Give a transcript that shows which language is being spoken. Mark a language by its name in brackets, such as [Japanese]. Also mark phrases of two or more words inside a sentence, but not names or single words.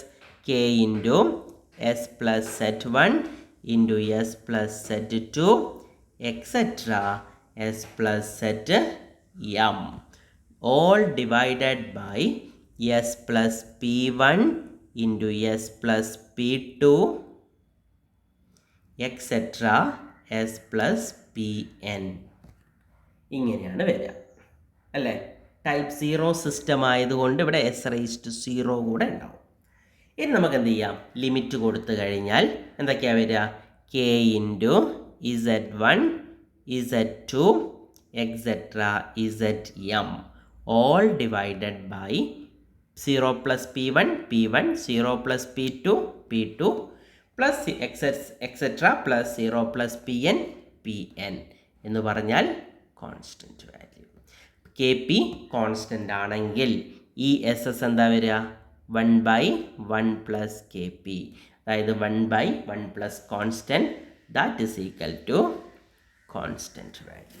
[English] K into S plus set 1 into S plus set 2 etcetera S plus set M all divided by S plus P 1 into S plus P 2 etcetera S plus P N. [Malayalam] ഇങ്ങനെയാണ് വരിക അല്ലേ? [English] type 0 system [Malayalam] ആയതുകൊണ്ട് ഇവിടെ [English] S raise to 0 [Malayalam] കൂടെ ഉണ്ടാവും. ഇനി നമുക്ക് എന്ത് ചെയ്യാം? ലിമിറ്റ് കൊടുത്തു കഴിഞ്ഞാൽ എന്തൊക്കെയാണ് വരിക? [English] K into Z1 Z2 etc. Zm all divided by 0 plus P1, P1, 0 plus P2, P2 plus etc. plus 0 plus Pn, Pn [Malayalam] എന്ന് പറഞ്ഞാൽ [English] constant value. K P constant [Malayalam] ആണെങ്കിൽ ഈ എസ് എസ് എന്താ വരിക? [English] 1/1 plus K P, അതായത് 1/1 plus constant, that is equal to constant value.